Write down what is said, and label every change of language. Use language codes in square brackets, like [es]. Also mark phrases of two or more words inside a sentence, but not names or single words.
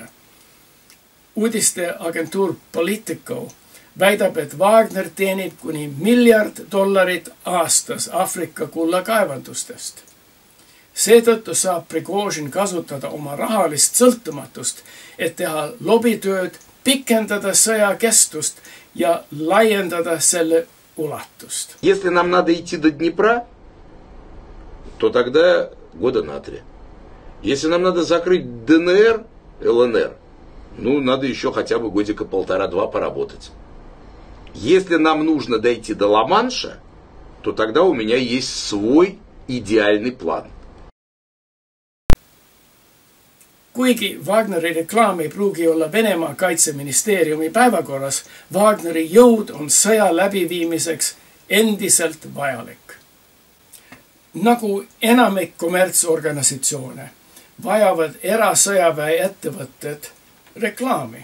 [et] Uudisteagentuur Politico väidab, et Wagner teenib kuni $1 miljard aastas Aafrika kullakaevandustest. Seetõttu saab Prigožin kasutada oma rahalist sõltumatust, et teha lobitööd, pikendada sõja kestust ja laiendada selle ulatust. [ru] Если нам надо идти до Днепра, то тогда года на 3. Если нам надо закрыть ДНР, ЛНР, ну, надо еще хотя бы годика 1,5-2 поработать. Если нам нужно дойти до Ла-Манша, то тогда у меня есть свой идеальный план. [et] Kuigi Wagneri reklaam ei pruugi olla Venemaa kaitseministeeriumi päevakorras, Wagneri jõud on sõja läbiviimiseks endiselt vajalik. Nagu enamik kommertsorganisatsioone vajavad erasõjaväe ettevõtted reklaami.